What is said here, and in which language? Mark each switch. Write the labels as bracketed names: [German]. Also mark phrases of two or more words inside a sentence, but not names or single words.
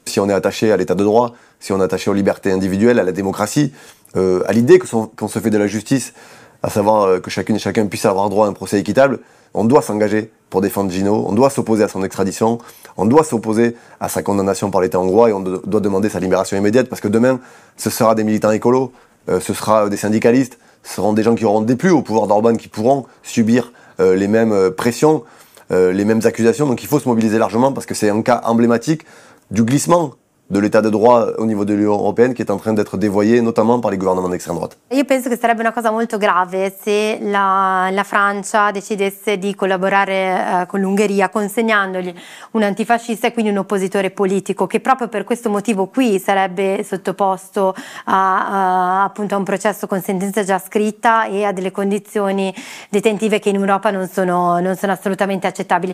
[French] Si on est attaché à l'état de droit, si on est attaché aux libertés individuelles, à la démocratie, à l'idée qu'on se fait de la justice, à savoir que chacune et chacun puisse avoir droit à un procès équitable, on doit s'engager pour défendre Gino, on doit s'opposer à son extradition, on doit s'opposer à sa condamnation par l'État hongrois et on doit demander sa libération immédiate parce que demain, ce sera des militants écolos, ce sera des syndicalistes, ce seront des gens qui auront déplu au pouvoir d'Orban qui pourront subir les mêmes pressions, les mêmes accusations. Donc il faut se mobiliser largement parce que c'est un cas emblématique du glissement de l'état de droit au niveau de l' [Italian] Unione Européenne [French] qui est en train d'être dévoyé notamment par les gouvernements d'extrême droite. [Italian] Io penso che sarebbe una cosa molto grave se la Francia decidesse di collaborare con l'Ungheria consegnandogli un antifascista e quindi un oppositore politico che proprio per questo motivo qui sarebbe sottoposto appunto a un processo con sentenza già scritta e a delle condizioni detentive che in Europa non sono assolutamente accettabili.